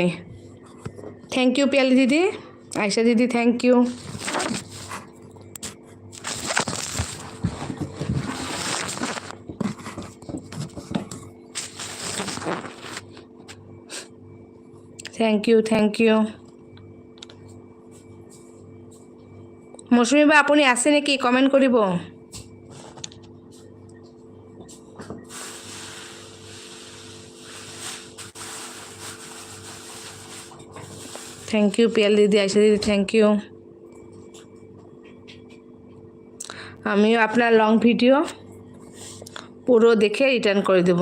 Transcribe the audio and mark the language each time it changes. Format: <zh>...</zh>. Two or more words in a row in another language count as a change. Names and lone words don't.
<en>thank you পিয়ালি দিদি, আয়শা দিদি thank you. thank you, thank you.</en> <as>মৌসুমী বা আপুনি আছে নেকি, কমেণ্ট কৰিব।</as> <en>thank you পিয়াল দিদি, আয়শা দিদি thank you.</en> <bn>আমিও আপনার</bn> <en>long video</en> <bn>পুরো দেখে রিটার্ন করে দেবো।</bn>